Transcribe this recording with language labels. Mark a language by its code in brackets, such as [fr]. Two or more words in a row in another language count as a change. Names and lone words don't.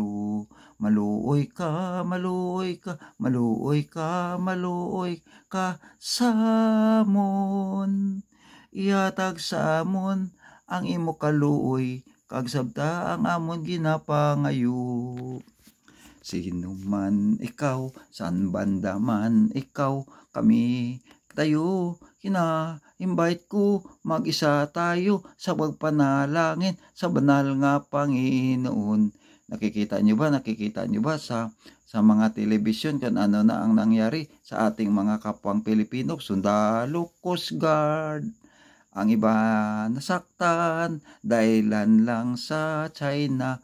[hil] Maluoy ka, maluoy ka, maluoy ka, maluoy ka sa amon. Ihatag sa amon ang imo kaluoy, kag sabta ang amon ginapangayo. [tl] Sino man ikaw, saan banda man ikaw, kami tayo, invite ko, mag-isa tayo sa pagpanalangin sa banal nga Panginoon. Nakikita nyo ba sa mga telebisyon kung ano na ang nangyari sa ating mga kapwang Pilipino, sundalo, Coast Guard, ang iba nasaktan dahilan lang sa China.